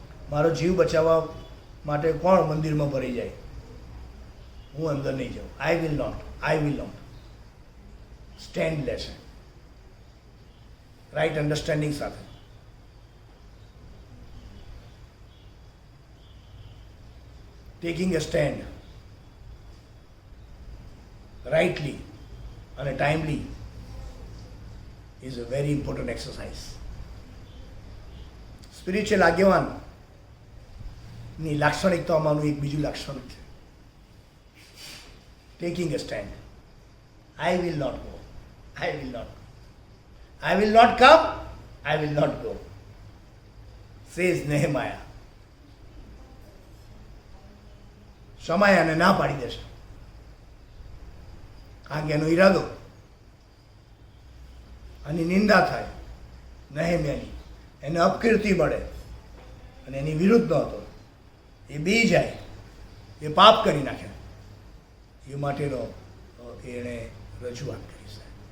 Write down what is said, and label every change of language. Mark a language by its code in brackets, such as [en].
[gu] મારો જીવ બચાવવા માટે કોણ મંદિરમાં ભરી જાય? હું અંદર નહીં જાઉં. [en] I will not stand [gu] લે છે [en] right understanding [gu] સાથે. [en] Taking a stand rightly and timely is a very important exercise. [gu] Spiritual આગેવાનની લાક્ષણિકતાઓમાંનું એક બીજું લાક્ષણિક છે [en] Taking a stand. I will not go. I will not go. I will not come. I will not go, says Nehemiah. [gu] શમાયાને ના પાડી દેશે કારણ કે એનો ઈરાદો આની નિંદા થાય, નેહેમ્યાની, એને અપકીર્તિ મળે અને એની વિરુદ્ધ હતો, એ બી જાય, એ પાપ કરી નાખે, એ માટેનો એણે રજૂઆત કરી છે.